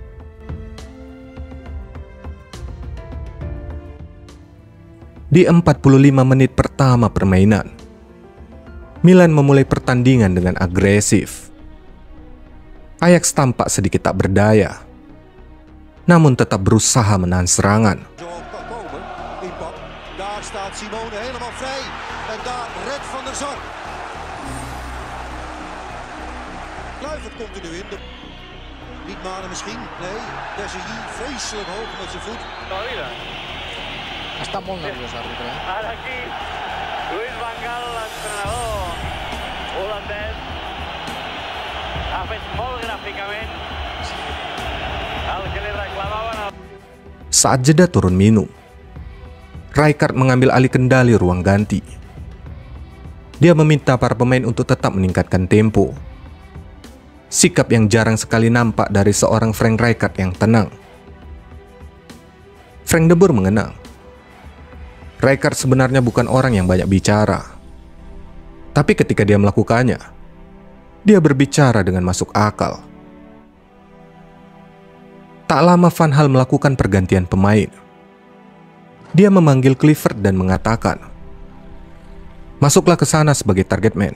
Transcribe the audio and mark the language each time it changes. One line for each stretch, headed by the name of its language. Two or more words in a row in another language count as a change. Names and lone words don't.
Indonesian: Di 45 menit pertama permainan, Milan memulai pertandingan dengan agresif. Ajax tampak sedikit tak berdaya, namun tetap berusaha menahan serangan.
Dutch: Daar staat Simone helemaal vrij. En daar redt Van der Sar. Kluivert komt er nu in. Niet Mane misschien. Nee, Desiree vreselijk hoog met zijn voet.
Catalan: Està molt nerviós l'àrbitre. Ara aquí, Louis van Gaal, l'entrenador holandès, ha fet molt gràficament el que li reclamaven.
Indonesian: Saat jeda turun minum, Rijkaard mengambil alih kendali ruang ganti. Dia meminta para pemain untuk tetap meningkatkan tempo. Sikap yang jarang sekali nampak dari seorang Frank Rijkaard yang tenang. Frank de Boer mengenang, Rijkaard sebenarnya bukan orang yang banyak bicara. Tapi ketika dia melakukannya, dia berbicara dengan masuk akal. Tak lama Van Gaal melakukan pergantian pemain. Dia memanggil Kluivert dan mengatakan, "Masuklah ke sana sebagai
English: target man.